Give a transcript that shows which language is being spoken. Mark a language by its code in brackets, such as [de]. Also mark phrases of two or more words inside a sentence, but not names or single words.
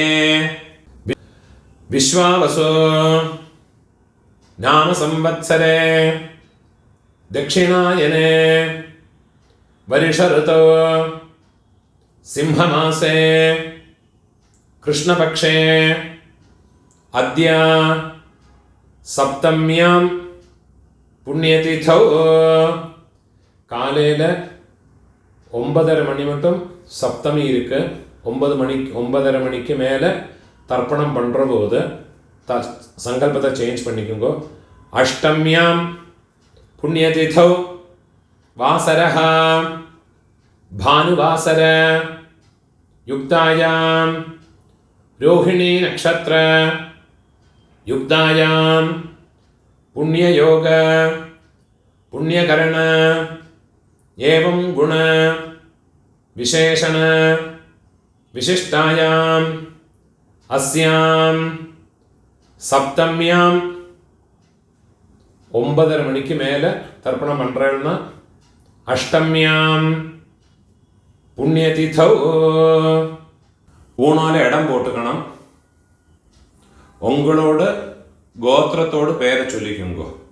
[sa] विश्वावसु नाम संवत्सरे दक्षिणायने वर्षऋतौ सिंहमासे कृष्णपक्षे अद्य सप्तम्यां पुण्यतिथौ [ta] காலையில் 9:30 மணி மட்டும் சப்தமி இருக்கு. 9:30 மணிக்கு மேலே தர்ப்பணம் பண்ணுற போது சங்கல்பத்தை சேஞ்ச் பண்ணிக்கோங்க. [sa] अष्टम्यां पुण्यतिथौ वासरः भानुवासर युक्तायां रोहिणी नक्षत्र युक्तायां पुण्ययोग पुण्यकरण एवं गुण विशेषण विशिष्टायां अस्यां सप्तम्यां 9:30 மணிக்கு மேலே தர்ப்பணம் பண்ணுறேன்னா अष्टम्यां पुण्यतिथौ ஊனால இடம் போட்டுக்கணும். [ta] உங்களோட கோத்திரத்தோடு பேரை சொல்லிக்குங்கோ.